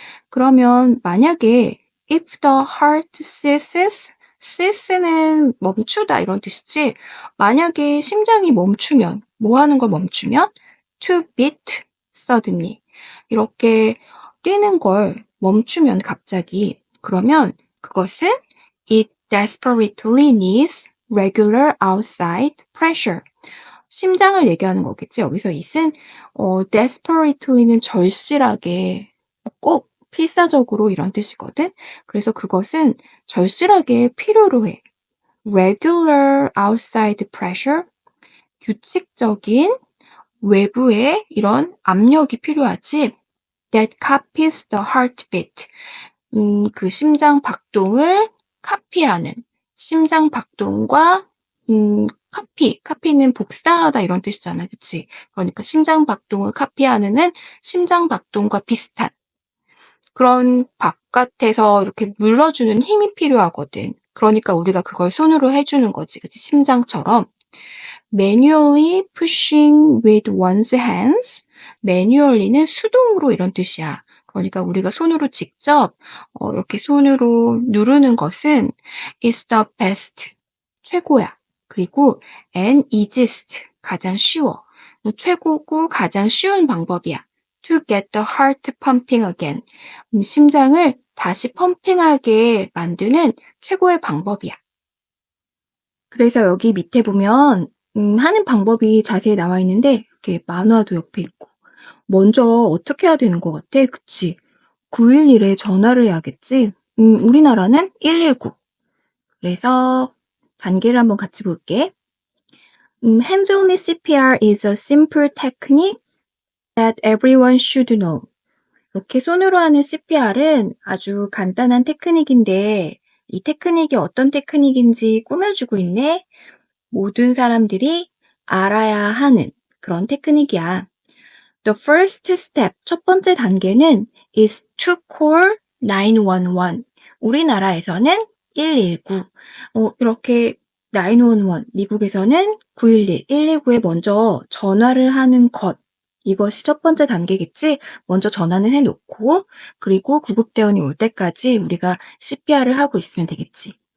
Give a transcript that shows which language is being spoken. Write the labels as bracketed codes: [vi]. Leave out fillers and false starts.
[ko] 그러면 만약에 [en] if the heart ceases는 [ko] 멈추다 이런 뜻이지. 만약에 심장이 멈추면, 뭐 하는 걸 멈추면? [en] to beat suddenly. [ko] 이렇게 뛰는 걸 멈추면 갑자기. 그러면 그것은 [en] it desperately needs regular outside pressure. [ko] 심장을 얘기하는 거겠지. 여기서 it은 desperately는 절실하게 꼭 필사적으로 이런 뜻이거든. 그래서 그것은 절실하게 필요로 해. [en] regular outside pressure, [ko] 규칙적인 외부의 이런 압력이 필요하지. [en] that copies the heartbeat. [ko] 그 심장 박동을 카피하는, 심장 박동과 카피는 복사하다 이런 뜻이잖아, 그치? 그러니까 심장 박동을 카피하는 심장 박동과 비슷한 그런 바깥에서 이렇게 눌러주는 힘이 필요하거든. 그러니까 우리가 그걸 손으로 해주는 거지, 그치? 심장처럼. [en] manually pushing with one's hands. [ko] manually는 수동으로 이런 뜻이야. 그러니까 우리가 손으로 직접 이렇게 손으로 누르는 것은 [en] is the best. [ko] 최고야. 그리고 [en] and easiest. [ko] 가장 쉬워. 최고고 가장 쉬운 방법이야. [en] to get the heart pumping again. [ko] 심장을 다시 펌핑하게 만드는 최고의 방법이야. 그래서 여기 밑에 보면 하는 방법이 자세히 나와 있는데 이렇게 만화도 옆에 있고 먼저 어떻게 해야 되는 것 같아? 그치? 911에 전화를 해야겠지? 우리나라는 119. 그래서 단계를 한번 같이 볼게. [en] Hands only CPR is a simple technique that everyone should know. [ko] 이렇게 손으로 하는 CPR은 아주 간단한 테크닉인데 이 테크닉이 어떤 테크닉인지 꾸며주고 있네. 모든 사람들이 알아야 하는 그런 테크닉이야. [en] The first step, [ko] 첫 번째 단계는 [en] is to call 911. [ko] 우리나라에서는 119. 이렇게 911, 미국에서는 911, 119에 먼저 전화를 하는 것. 이것이 첫 번째 단계겠지? 먼저 전화는 해놓고, 그리고 구급대원이 올 때까지 우리가 CPR을 하고 있으면 되겠지.